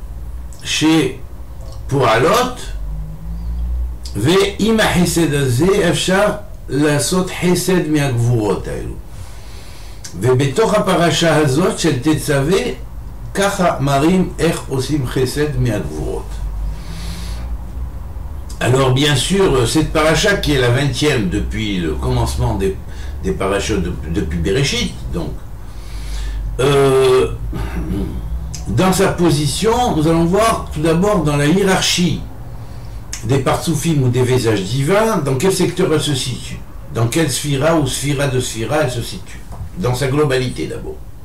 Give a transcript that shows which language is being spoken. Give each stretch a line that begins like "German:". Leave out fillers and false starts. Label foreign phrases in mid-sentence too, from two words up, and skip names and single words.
Hebrew: שפועלות, ועם החסד הזה אפשר לעשות חסד מהגבורות האלו. ובתוך הפרשה הזאת של תצווה, ככה מראים איך עושים חסד מהגבורות.
French: Alors bien sûr, cette paracha qui est la 20e depuis le commencement des parachas depuis Bereshit, donc, dans sa position, nous allons voir tout d'abord dans la hiérarchie des partsoufim ou des visages divins, dans quel secteur elle se situe, dans quelle sphira ou sphira de sphira elle se situe, dans sa globalité d'abord.